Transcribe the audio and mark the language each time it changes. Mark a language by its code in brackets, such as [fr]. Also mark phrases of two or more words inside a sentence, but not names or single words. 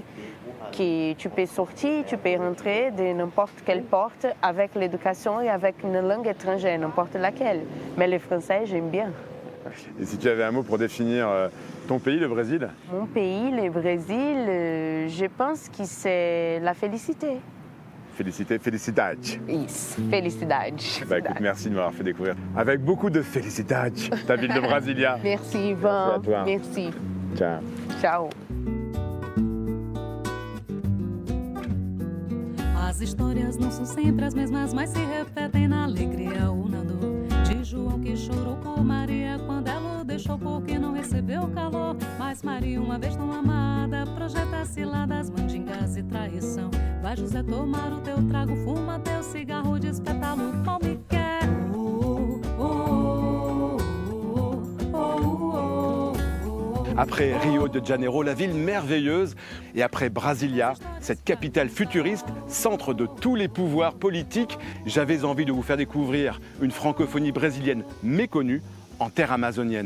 [fr] Que tu peux sortir, tu peux rentrer de n'importe quelle porte avec l'éducation et avec une langue étrangère, n'importe laquelle. Mais les Français, j'aime bien. Et si tu avais un mot pour définir ton pays, le Brésil? Mon pays, le Brésil, je pense que c'est la félicité. féliciter, felicidade. [pt] Isso, felicidade. [fr] Bah écoute, merci de m'avoir fait découvrir avec beaucoup de felicidade ta ville de Brasilia. Merci, Ivan. Merci à toi. Merci. Ciao. Ciao. [pt] As histórias não são sempre as mesmas, mas se repetem na alegria ou na dor. De João que chorou por Maria quando ela o deixou porque não recebeu calor. Mas Maria, uma vez tão amada, projeta ciladas, mandingas e traição. Vai, José, tomar o teu trago, fuma teu cigarro, despeta-lo, não me quer. [fr] Après Rio de Janeiro, la ville merveilleuse, et après Brasilia, cette capitale futuriste, centre de tous les pouvoirs politiques, j'avais envie de vous faire découvrir une francophonie brésilienne méconnue en terre amazonienne.